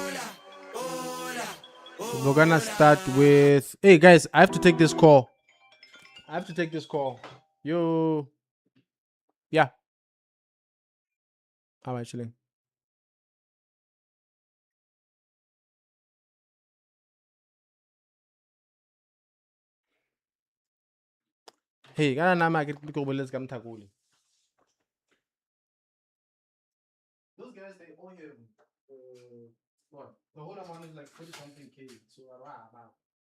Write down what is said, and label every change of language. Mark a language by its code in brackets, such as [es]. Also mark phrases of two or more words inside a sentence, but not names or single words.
[en] We're gonna start with. Hey guys, I have to take this call. Yo. Yeah. I'm actually. [nso] Hey, kana nama ke go bolela ka mthakole. [en] Those guys, they owe him. What? The whole amount is like 30 something K. So, wow.